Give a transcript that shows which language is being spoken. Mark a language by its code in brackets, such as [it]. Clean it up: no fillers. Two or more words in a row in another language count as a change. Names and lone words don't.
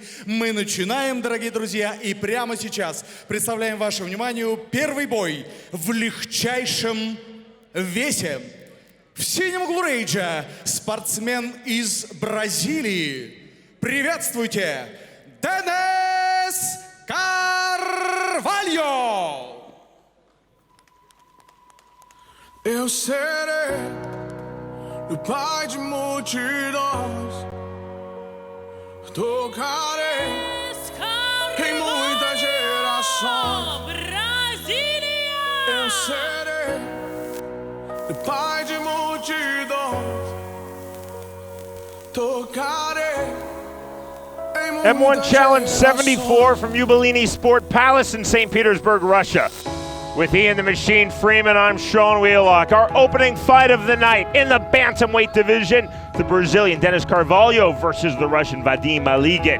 [ru] Мы начинаем, дорогие друзья, и прямо сейчас представляем вашему вниманию первый бой в легчайшем весе. В синем углу рейджа спортсмен из Бразилии. Приветствуйте, Денис Carvalho! [pt] Eu serei o pai de multidões, tocarei em muitas gerações. Eu serei o pai de multidões, tocarei. [en] M-1 Challenge 74 from Jubilini Sport Palace in St. Petersburg, Russia. With Ian the Machine Freeman, I'm Sean Wheelock. Our opening fight of the night in the bantamweight division, the Brazilian Denis Carvalho versus the Russian Vadim Maligin.